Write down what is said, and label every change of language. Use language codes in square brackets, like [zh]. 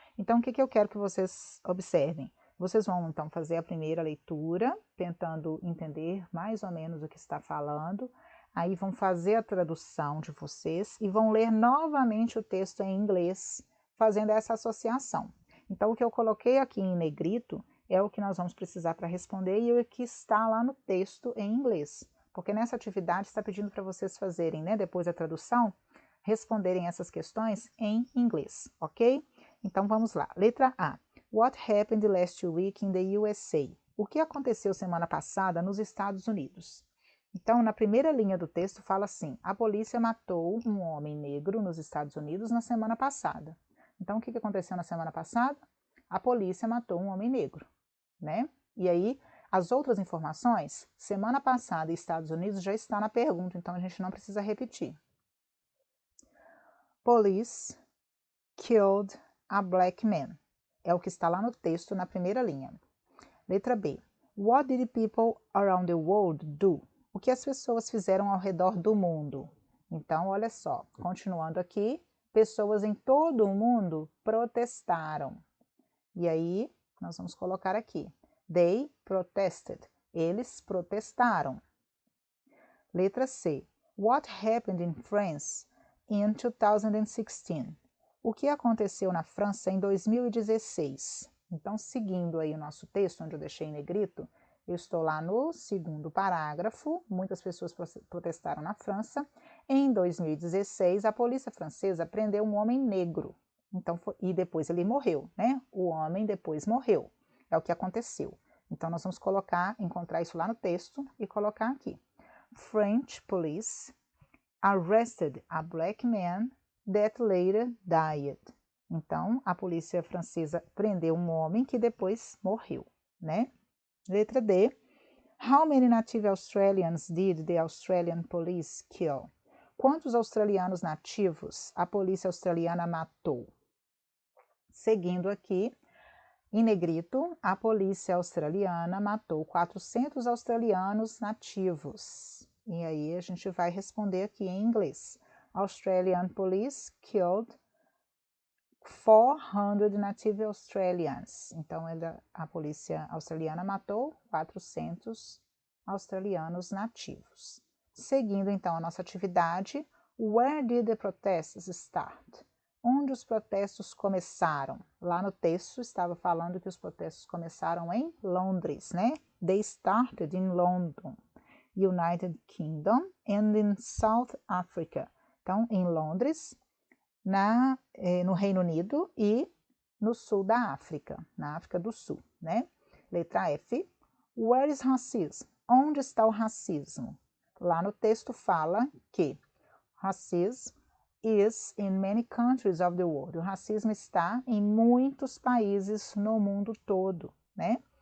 [pt] Então, o que eu quero que vocês observem? Vocês vão, então, fazer a primeira leitura, tentando entender mais ou menos o que está falando, aí vão fazer a tradução de vocês e vão ler novamente o texto em inglês, fazendo essa associação. Então, o que eu coloquei aqui em negrito é o que nós vamos precisar para responder e o que está lá no texto em inglês. Porque nessa atividade está pedindo para vocês fazerem, né, depois da tradução, responderem essas questões em inglês, ok? Então vamos lá. Letra A. [en] What happened last week in the USA? [pt] O que aconteceu semana passada nos Estados Unidos? Então, na primeira linha do texto fala assim: a polícia matou um homem negro nos Estados Unidos na semana passada. Então, o que aconteceu na semana passada? A polícia matou um homem negro, né? E aí, as outras informações, semana passada e Estados Unidos já está na pergunta, então a gente não precisa repetir. [en] Police killed a black man. [pt] É o que está lá no texto na primeira linha. Letra B. [en] What did people around the world do? [pt] O que as pessoas fizeram ao redor do mundo? Então, olha só, continuando aqui, pessoas em todo o mundo protestaram. E aí, nós vamos colocar aqui. [en] They protested. [pt] Eles protestaram. Letra C. [en] What happened in France in 2016? [pt] O que aconteceu na França em 2016? Então, seguindo aí o nosso texto, onde eu deixei em negrito, eu estou lá no segundo parágrafo. Muitas pessoas protestaram na França. Em 2016, a polícia francesa prendeu um homem negro. Então, e depois ele morreu, né? O homem depois morreu. É o que aconteceu. Então, nós vamos encontrar isso lá no texto e colocar aqui. [en] French police arrested a black man that later died. [pt] Então, a polícia francesa prendeu um homem que depois morreu, né? Letra D. [en] How many native Australians did the Australian police kill? [pt] Quantos australianos nativos a polícia australiana matou? Seguindo aqui, em negrito, a polícia australiana matou 400 australianos nativos. E aí a gente vai responder aqui em inglês. [en] Australian police killed 400 native Australians. [pt] Então, a polícia australiana matou 400 australianos nativos. Seguindo, então, a nossa atividade, [en] where did the protests start? [pt] Onde os protestos começaram? Lá no texto estava falando que os protestos começaram em Londres, né? [en] They started in London, United Kingdom and in South Africa. [pt] Então, em Londres, no Reino Unido e no sul da África, na África do Sul, né? Letra F. [en] Where is racism? [pt] Onde está o racismo? Lá no texto fala que [en] racism is in many countries of the world. [pt] O racismo está em muitos países no mundo todo, né?